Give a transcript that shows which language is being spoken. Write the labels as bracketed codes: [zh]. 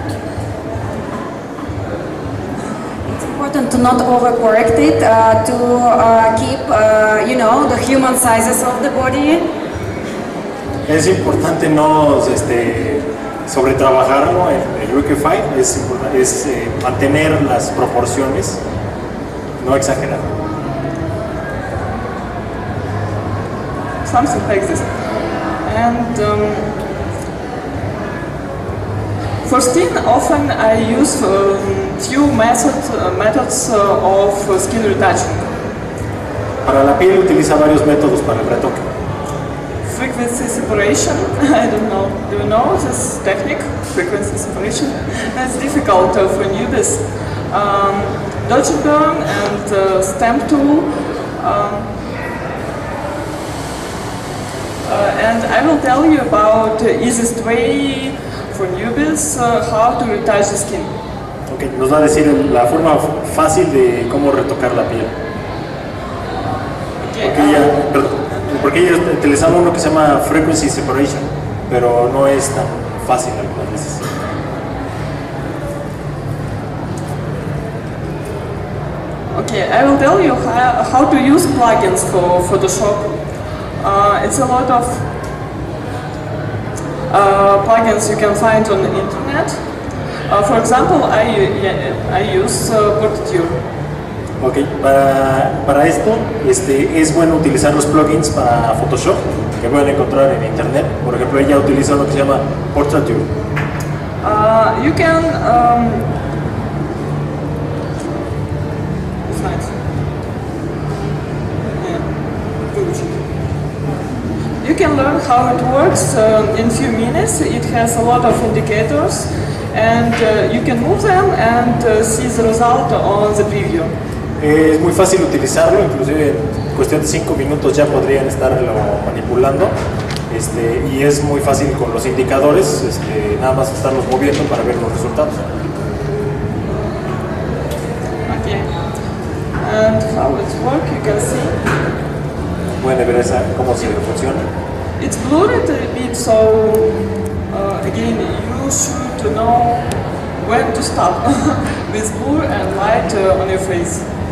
[en] It's important to not overcorrect it, to keep, the human sizes of the body. [es] Es importante no sobretrabajarlo en Liquify, es mantener las proporciones, no exagerar. [en] Something like this. And for skin, often I use few methods of skin retouching. [es] Para la piel utiliza varios métodos para el retoque. [en] Frequency separation, I don't know, do you know this technique? Frequency separation? It's difficult for newbies. Dodge and burn and stamp tool. And I will tell you about the easiest way for newbies how to retouch the skin. [es] Okay, nos va a decir la forma fácil de cómo retocar la piel. Okay, porque ella utilizaba uno que se llama frequency separation, pero no es tan fácil algunas veces. [en] Okay, I will tell you how to use plugins for Photoshop. It's a lot of plugins you can find on the internet. For example, I use portraiture. [es] Ok, para esto es bueno utilizar los plugins para Photoshop que pueden encontrar en internet. Por ejemplo, ella utiliza lo que se llama portraiture. [en] You can it's nice. You can learn how it works in few minutes. It has a lot of indicators, and you can move them and see the result on the preview. [es] Es muy fácil utilizarlo, inclusive en cuestión de 5 minutos ya podrían estarlo manipulando. Y es muy fácil con los indicadores, nada más estarlos moviendo para ver los resultados. Okay. [en] And how it works, you can see. [es] Pueden ver cómo se funciona. [en] It's blurred a bit, so again, you should know when to stop with blur and light on your face.